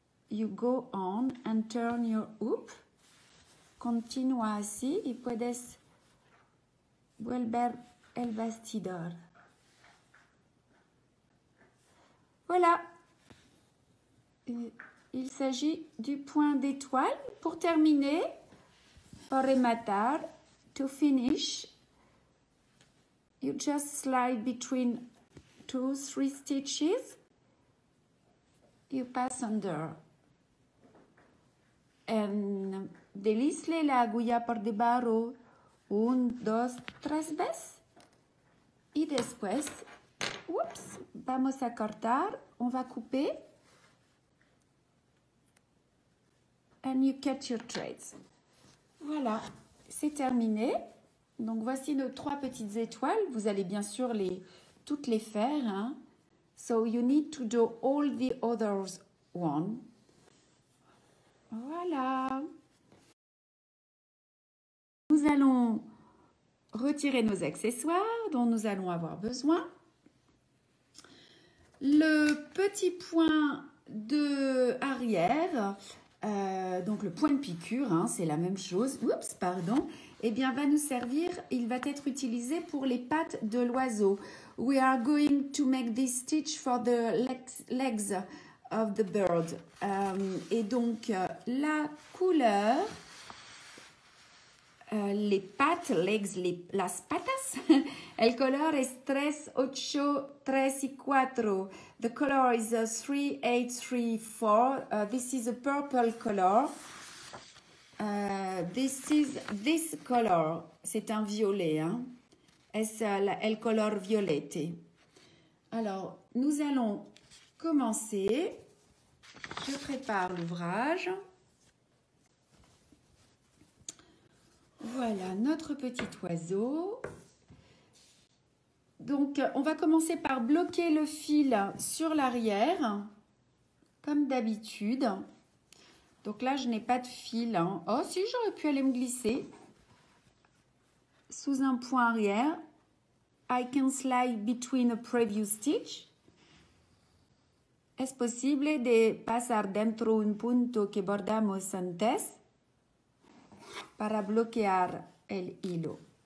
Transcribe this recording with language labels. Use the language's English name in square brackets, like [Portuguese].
[English] You go on and turn your hoop. [Spanish] Continúa así y puedes volver el bastidor. [French] Voilà. Il s'agit du point d'étoile. Pour terminer, [English] pour rematar, to finish, you just slide between 2-3 stitches. You pass under. [Spanish] And deslizle la aguja por debajo 1, 2, 3 veces. Y después, oups, vamos a cortar, [French] on va couper. [English] And you cut your threads. [French] Voilà, c'est terminé. Donc voici nos 3 petites étoiles. Vous allez bien sûr toutes les faire. Hein. [English] So you need to do all the others one. [French] Voilà. Nous allons retirer nos accessoires dont nous allons avoir besoin. Le petit point de arrière, donc le point de piqûre, hein, c'est la même chose. Oups, pardon. Eh bien, va nous servir, il va être utilisé pour les pattes de l'oiseau. [English] We are going to make this stitch for the legs of the bird. [French] Et donc, la couleur, les pattes, [Spanish] las patas, el color es 3, 8, 3 y 4. [English] The color is 3, 8, 3, 4. This is a purple color. This color, [French] c'est un violet, hein? [Spanish] Es el color violete. [French] Alors, nous allons commencer. Je prépare l'ouvrage. Voilà notre petit oiseau. Donc, on va commencer par bloquer le fil sur l'arrière, comme d'habitude. Donc là, je n'ai pas de fil. Hein. Oh, si, j'aurais pu aller me glisser sous un point arrière. [English] I can slide between a previous stitch. [Spanish] Es posible de pasar dentro un punto que bordamos antes para bloquear el hilo.